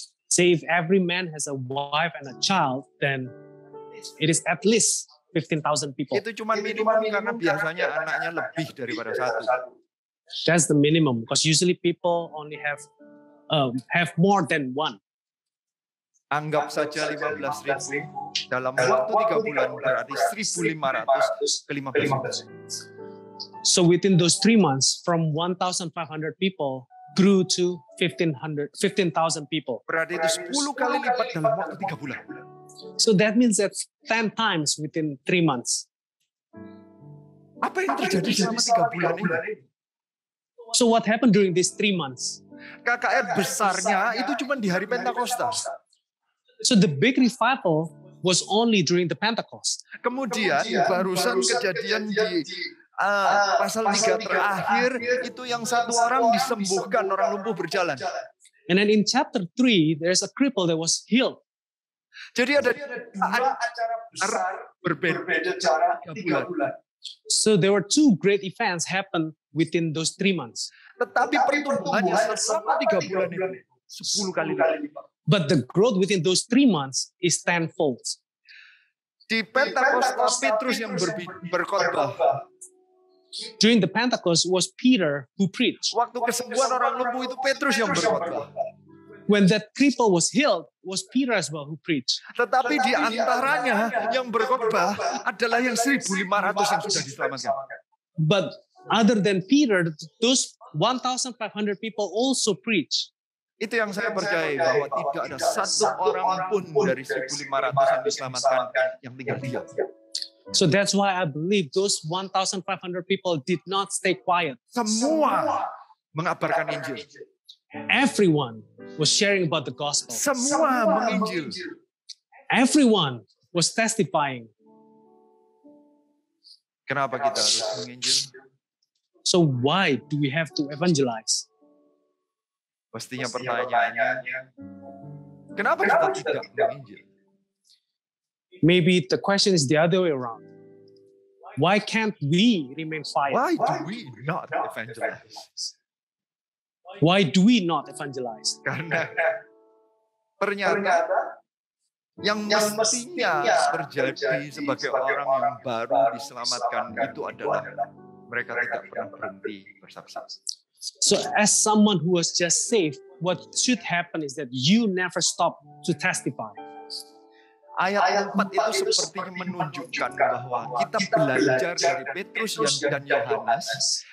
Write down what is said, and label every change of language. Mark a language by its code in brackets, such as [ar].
[en] Say if every man has a wife and a child, then it is at least 15,000 people. [id] Itu cuma minimum karena biasanya anaknya lebih daripada 1. [en] That's the minimum because usually people only have more than one. [id] Anggap saja 15.000 dalam waktu 3 bulan berarti 1.500 ke 15.000. [en] So within those 3 months, from 1,500 people grew to 15,000 people. [id] Berarti itu 10 kali lipat dalam waktu 3 bulan. [en] So that means that's 10 times within 3 months. [id] Apa yang terjadi selama 3 bulan ini? [en] So what happened during these 3 months? [id] KKR besarnya itu cuma di hari Pentakosta. [en] So the big revival was only during the Pentecost. [id] Kemudian barusan kejadian di pasal 3 terakhir itu yang 1 orang disembuhkan, orang lumpuh berjalan. [en] And then in chapter 3, there's a cripple that was healed. [id] Jadi ada acara berbeda cara 3 bulan. [en] So there were 2 great events happen within those 3 months. [id] Tetapi pertumbuhannya selama 3 bulan ini 10 kali lipat. [en] But the growth within those 3 months is tenfold. [id] Di Pentakosta Petrus yang berkhotbah. [en] During the Pentecost was Peter who preached. [id] Waktu kesembuhan orang lumpuh itu Petrus yang berkhotbah. [en] When that cripple was healed, was Peter as well who preached. [id] Tetapi di antaranya yang berkhotbah adalah yang 1.500 yang sudah diselamatkan. [en] But other than Peter, those 1,500 people also preach. [id] Itu yang saya percaya bahwa tidak ada 1 orang pun dari 1.500 yang diselamatkan yang tinggal diam. [en] So that's why I believe those 1,500 people did not stay quiet. [id] Semua mengabarkan Injil. [en] Everyone was sharing about the gospel. [id] Semua menginjil. [en] Everyone was testifying. [id] Kenapa kita harus menginjil? [en] So why do we have to evangelize? [id] Pastinya pertanyaannya, kenapa kita tidak menginjil? [en] Maybe the question is the other way around. Why can't we remain quiet? Why do we not evangelize? Why do we not evangelize? [id] Karena ternyata yang mestinya terjadi sebagai orang yang baru diselamatkan itu adalah mereka tidak pernah berhenti bersaksi. [en] So as someone who was just saved, what should happen is that you never stop to testify. [id] Ayat 4 itu sepertinya menunjukkan bahwa kita belajar dari Petrus dan Yohanes.